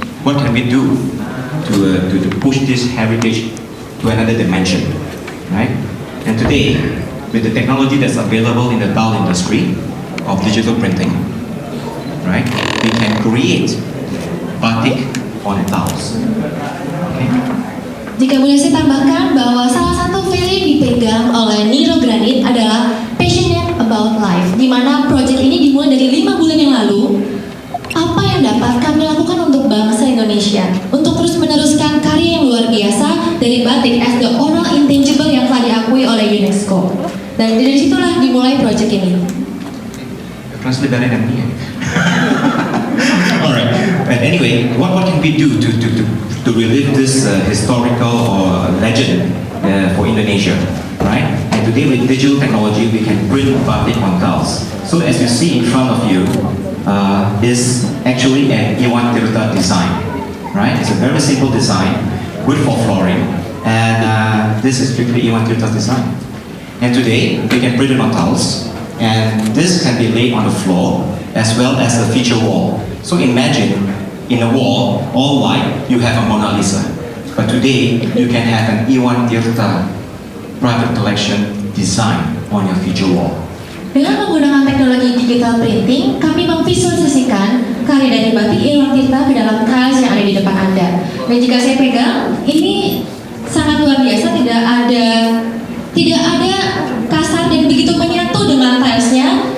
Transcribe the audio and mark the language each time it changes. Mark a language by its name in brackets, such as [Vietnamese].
[English] What can we do to push this heritage to another dimension, right? And today, with the technology that's available in the tile industry of digital printing, right, we can create batik on tiles. Okay. [Indonesian] Jika boleh saya tambahkan bahwa salah satu value yang dipegang oleh Niro Granite adalah passionate [English] about life, [Indonesian] di mana project ini dimulai dari 5 bulan yang lalu. Apa yang dapat kami lakukan untuk bangsa Indonesia, untuk terus meneruskan karya yang luar biasa dari batik [English] as the oral intangible [Indonesian] yang telah diakui oleh UNESCO. Dan dari situlah dimulai project ini. [English] Translate better than me. Alright. But anyway, what can we do to relive this historical or legend for Indonesia, right? And today with digital technology, we can print batik on tiles. So as you see in front of you, is actually an Iwan Tirta design, right? It's a very simple design, good for flooring, and this is strictly Iwan Tirta design. And today, we can print it on tiles, and this can be laid on the floor as well as a feature wall. So imagine, in a wall, all white, you have a Mona Lisa. But today, you can have an Iwan Tirta private collection design on your feature wall. [Indonesian] Dengan menggunakan teknologi digital printing, kami memvisualisasikan karya dari batik Iwan Tirta ke dalam tiles yang ada di depan Anda. Dan jika saya pegang, ini sangat luar biasa, tidak ada kasar dan begitu menyatu dengan tilesnya.